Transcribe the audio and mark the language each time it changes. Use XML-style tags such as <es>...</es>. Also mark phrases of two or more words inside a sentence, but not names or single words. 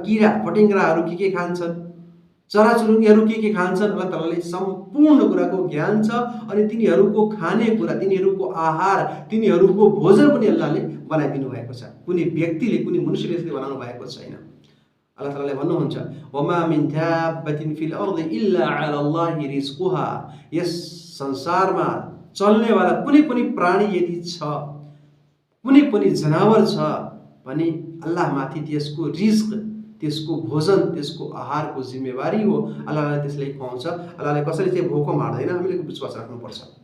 <ne>किरा फट्याङ्ग्राहरू के खान्छन्, चराचुरुङ्गीहरू के खान्छन्, अल्लाह तालाले सम्पूर्ण कुराको ज्ञान छ। अनि तिनीहरूको खानेकुरा, तिनीहरूको आहार, तिनीहरूको भोजन पनि अल्लाहले बनाइदिनु भएको छ। कुनै व्यक्तिले, कुनै मनुष्यले यसले बनाउनु भएको छैन। अल्लाह तालाले भन्नुहुन्छ</ne> <ar>وما من دابة في الأرض إلا على الله رزقها.</ar> <ne>यस संसारमा चल्नेवाला कुनै पनि प्राणी यदि छ, कुनै पनि जनावर छ भने अल्लाहमाथि त्यसको रिज्क, त्यसको भोजन, त्यसको आहारको जिम्मेवारी हो। अल्लाहले त्यसलाई खुवाउँछ। अल्लाहले कसैले चाहिँ भोको मार्दैन। हामीले विश्वास राख्नुपर्छ।</ne>